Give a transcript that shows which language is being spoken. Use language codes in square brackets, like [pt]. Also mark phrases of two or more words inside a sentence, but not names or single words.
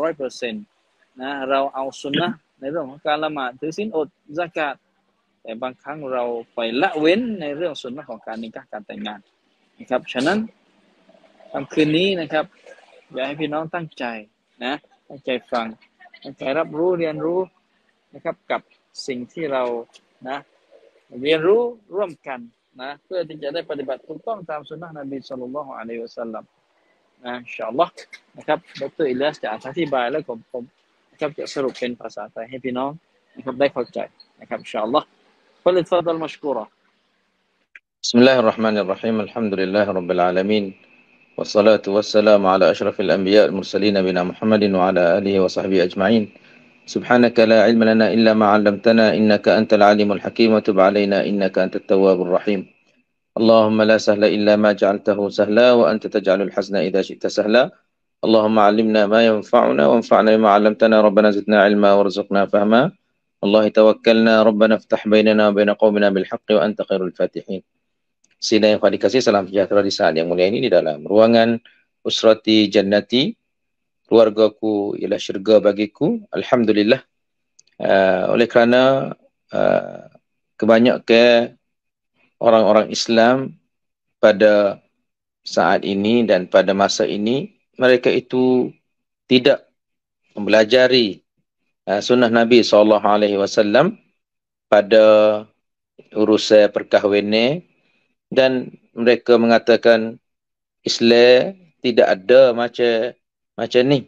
[th] 100% เราเอาสุนนะห์ในเรื่องของการละหมาดถือศีลอดซะกาตแต่บางครั้งเราไปละเว้นในเรื่องสุนนะห์ของการนิกะห์การแต่งงานนะครับฉะนั้นค่ำคืนนี้นะครับอยากให้พี่น้องตั้งใจตั้งใจฟังตั้งใจรับรู้เรียนรู้นะครับกับสิ่งที่เราเรียนรู้ร่วมกันเพื่อที่จะได้ปฏิบัติถูกต้องตามสุนนะห์นบี [ar] صلى الله عليه وسلم إن شاء الله [th] นะครับดร. อิลียาสจะอธิบายแล้วผมนะครับจะสรุปเป็นภาษาไทยให้พี่น้องนะครับได้เข้าใจนะครับ [ar] إن شاء الله فليتفضل مشكورا. بسم الله الرحمن الرحيم الحمد لله رب العالمين والصلاة والسلام على أشرف الأنبياء المرسلين نبينا محمد وعلى آله وصحبه أجمعين سبحانك لا علم لنا إلا ما علمتنا إنك أنت العليم الحكيم وتب علينا إنك أنت التواب الرحيم. اللهم لا سهل إلا ما جعلته سهلا وأنت تجعل الحزن إذا شئت سهلا. اللهم علمنا ما ينفعنا وانفعنا بما علمتنا ربنا زدنا علما وارزقنا فهما. على الله توكلنا ربنا افتح بيننا وبين قومنا بالحق وأنت خير الفاتحين. [ms] Sidang yang dikasihi, salam sejahtera di saat yang mulia ini di dalam ruangan Usrati Jannati. Keluargaku ialah syurga bagiku. Alhamdulillah. Oleh kerana kebanyakan orang-orang Islam pada saat ini dan pada masa ini, mereka itu tidak mempelajari sunnah Nabi SAW pada urusan perkahwinan, dan mereka mengatakan Islam tidak ada macam ni.